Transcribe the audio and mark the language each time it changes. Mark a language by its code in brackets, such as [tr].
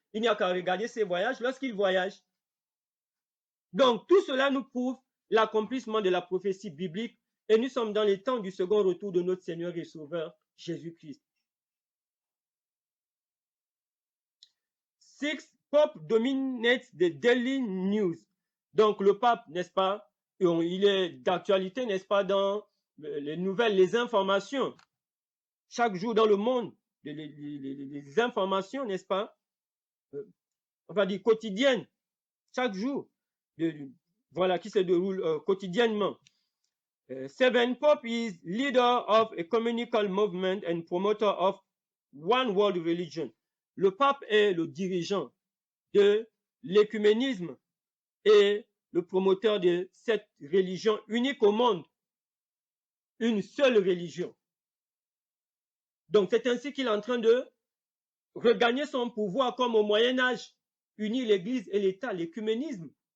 [fr] Il n'y a qu'à regarder ses voyages lorsqu'il voyage. Donc, tout cela nous prouve l'accomplissement de la prophétie biblique. Et nous sommes dans les temps du second retour de notre Seigneur et Sauveur, Jésus-Christ. 6. [en] Pope dominates the daily news. [fr] Donc, le pape, n'est-ce pas, il est d'actualité, n'est-ce pas, dans les nouvelles, les informations. Chaque jour dans le monde, les informations, n'est-ce pas, on va dire quotidiennes, chaque jour, voilà, qui se déroule quotidiennement. 7. [en] Pope is leader of a communal movement and promoter of one world religion. [fr] Le pape est le dirigeant de l'écuménisme et le promoteur de cette religion unique au monde, une seule religion. Donc, c'est ainsi qu'il est en train de regagner son pouvoir comme au Moyen-Âge, unir l'Église et l'État, l'écuménisme.